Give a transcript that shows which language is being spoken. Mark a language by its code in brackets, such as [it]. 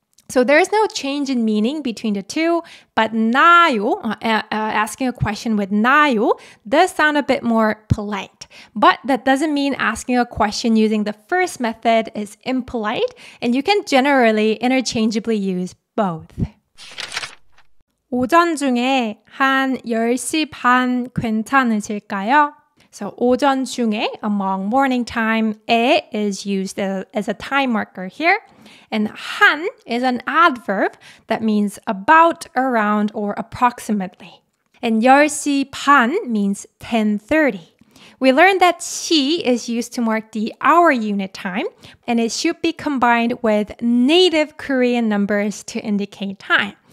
[en] So there is no change in meaning between the two, but 나요, asking a question with 나요, does sound a bit more polite. But that doesn't mean asking a question using the first method is impolite, and you can generally interchangeably use both. [ko] 오전 중에 한 10시 반 괜찮으실까요? [en] So 오전 중에, among morning time, 에 is used as a time marker here. And 한 is an adverb that means about, around, or approximately. And 10시 반 means 10:30. We learned that 시 is used to mark the hour unit time, and it should be combined with native Korean numbers to indicate time.